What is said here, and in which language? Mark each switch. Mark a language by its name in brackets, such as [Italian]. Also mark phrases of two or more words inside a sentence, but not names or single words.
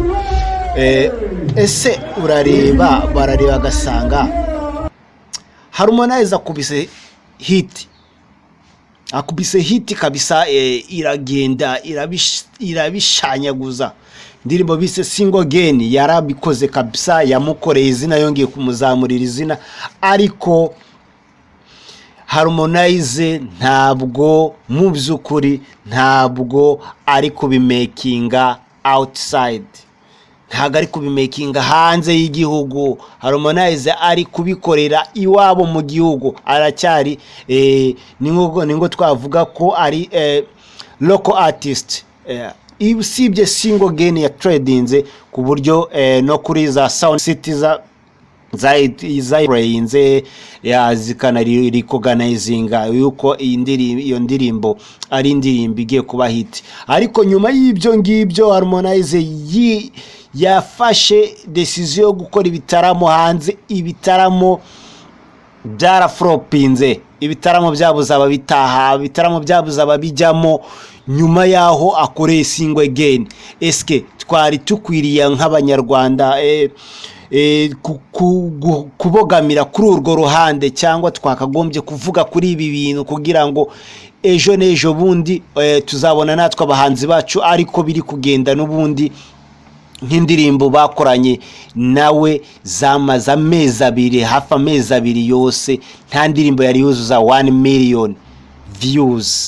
[Kinyarwanda] Ese barareba gasanga Harmonize akubise hit kabisa, iragenda irabishanyaguza. Indirimbo bise single again yarabikoze kabisa, yamukoreye izina, yongeye kumuzamurira izina. Ariko Harmonize ntabwo mu byukuri ntabwo ari kubimakinga outside, ntago ari kubimakinga hanze y'igihugu. Harmonize ari kubikorera iwabo mu gihugu, aracyari ningo twavuga ko ari [English] local artist. [Kinyarwanda] Isibye single again ya tradinze ku buryo no kuri za sound city zayirenze zikanarikoganizinga yuko iyo ndirimbo ari indirimbo igiye kuba hit. Ariko nyuma y'ibyo ngibyo Harmonize yafashe decision yo gukora ibitaramo hanze. Ibitaramo byaraflopinze, ibitaramo byabuza ababitaha, ibitaramo byabuza ababijyamo nyuma yaho akoreye single again. Eske twari tukwiriye nk'abanyarwanda kubogamira kuri urwo ruhande, cyangwa twakagombye kuvuga kuri ibi bintu kugira ngo ejo n'ejo bundi tuzabona natwe abahanzi bacu ariko biri kugenda n'ubundi nk'indirimbo bakoranye nawe zamaze amezi abiri, hafi amezi abiri yose nta ndirimbo yari yuzuza 1 [English] million views.